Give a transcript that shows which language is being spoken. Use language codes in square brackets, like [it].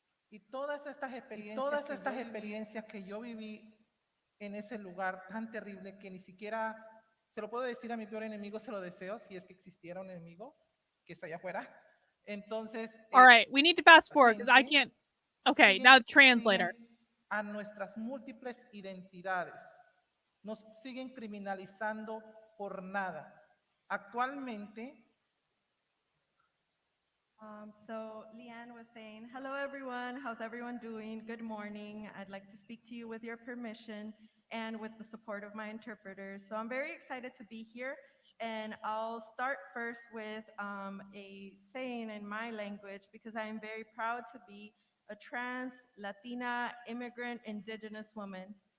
[es] Y todas estas experiencias que yo viví en ese lugar tan terrible que ni siquiera se lo puedo decir a mi peor enemigo, se lo deseo, si es que existiera un enemigo que está allá afuera. Entonces, [en] all right, we need to fast forward because I can't. Okay, now translator. [es] A nuestras múltiples identidades. Nos siguen criminalizando por nada. Actualmente, [en] So Leanne was saying, hello everyone, how's everyone doing? Good morning. I'd like to speak to you with your permission and with the support of my interpreters. So I'm very excited to be here, and I'll start first with a saying in my language because I am very proud to be a trans, Latina, immigrant, indigenous woman.